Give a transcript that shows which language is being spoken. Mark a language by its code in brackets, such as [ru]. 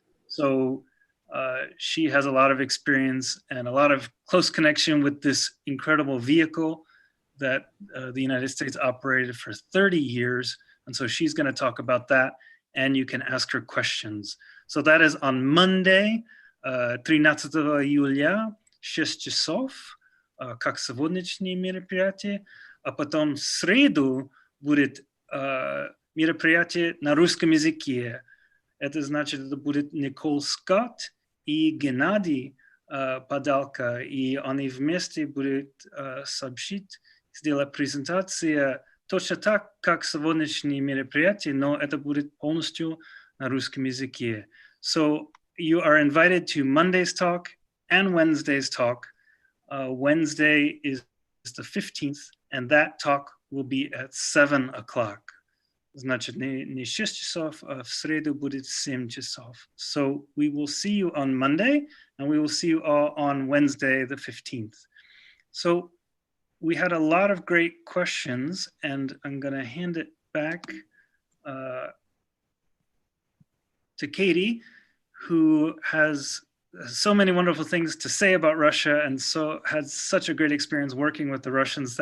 [en] So she has a lot of experience and a lot of close connection with this incredible vehicle that the United States operated for 30 years. And so she's going to talk about that, and you can ask her questions. So that is on Monday, [ru] 13 июля, 6 часов, как сегодняшнее мероприятие. а потом в среду будет мероприятие на русском языке. Это значит, это будет Никол Скотт и Геннадий Подалка, и они вместе будут сообщить, сделать презентацию точно так, как сегодняшнее мероприятие, но это будет полностью на русском языке. [en] So you are invited to Monday's talk and Wednesday's talk. Wednesday is the 15th, and that talk will be at 7 o'clock. [ru] Значит, не 6 часов, а в среду будет 7 часов. [en] So we will see you on Monday, and we will see you all on Wednesday, the 15th. So we had a lot of great questions, and I'm going to hand it back to Cady, who has so many wonderful things to say about Russia and so had such a great experience working with the Russians.